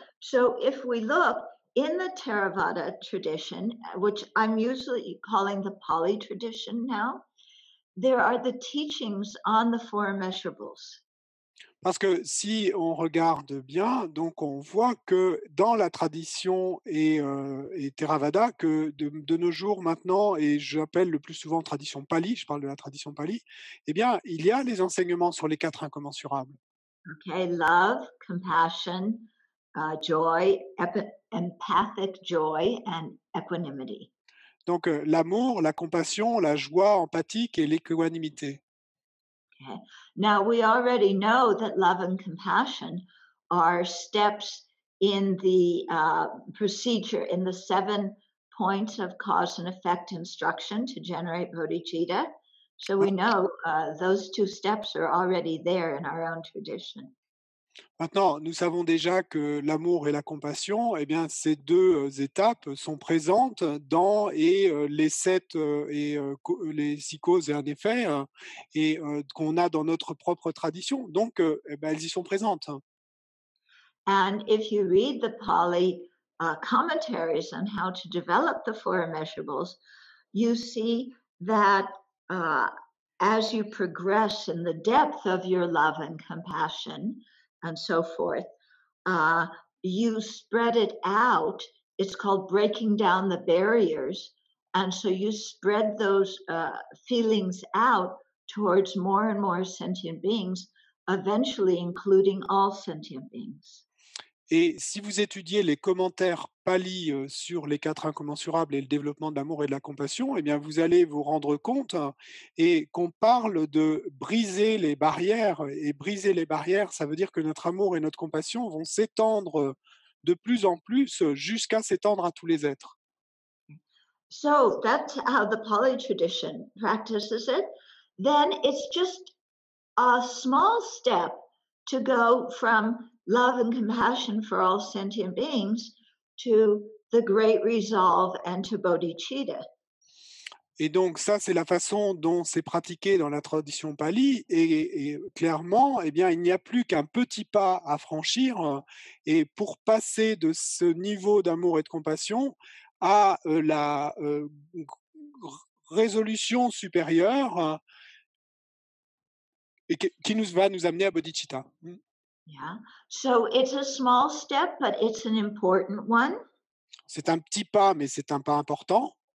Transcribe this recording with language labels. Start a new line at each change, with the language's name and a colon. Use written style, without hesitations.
English: So if we look in the Theravada tradition, which I'm usually calling the Pali tradition now, there are the teachings on the four immeasurables.
French: Parce que si on regarde bien, donc on voit que dans la tradition et Theravada, que de nos jours maintenant, et j'appelle le plus souvent tradition Pali, je parle de la tradition Pali, eh bien, il y a les enseignements sur les quatre incommensurables.
English: Okay, love, compassion, joy, empathic joy, and equanimity.
French: Donc, l'amour, la compassion, la joie empathique et l'équanimité.
English: Okay. Now we already know that love and compassion are steps in the procedure in the 7 points of cause and effect instruction to generate bodhicitta. So we know those 2 steps are already there in our own tradition.
French: Maintenant, nous savons déjà que l'amour et la compassion, eh bien, ces deux étapes sont présentes dans les sept les six causes et un effet, et qu'on a dans notre propre tradition. Donc, eh ben, elles y sont présentes.
English: And if you read the Pali commentaries on how to develop the four immeasurables, you see that as you progress in the depth of your love and compassion and so forth, you spread it out. It's called breaking down the barriers. And so you spread those feelings out towards more and more sentient beings, eventually including all sentient beings.
French: Et si vous étudiez les commentaires Pali sur les quatre incommensurables et le développement de l'amour et de la compassion, eh bien, vous allez vous rendre compte et qu'on parle de briser les barrières. Et briser les barrières, ça veut dire que notre amour et notre compassion vont s'étendre de plus en plus jusqu'à s'étendre à tous les êtres.
English: So that's how the Pali tradition practices it. Then it's just a small step to go from love and compassion for all sentient beings to the great resolve and to bodhicitta.
French: Et donc ça, c'est la façon dont c'est pratiqué dans la tradition pali. Et clairement, eh bien, il n'y a plus qu'un petit pas à franchir. Et pour passer de ce niveau d'amour et de compassion à la résolution supérieure et qui va nous amener à bodhicitta.
English: Yeah. So it's a small step, but it's an important one.
French: C'est un petit pas, mais c'est un pas important.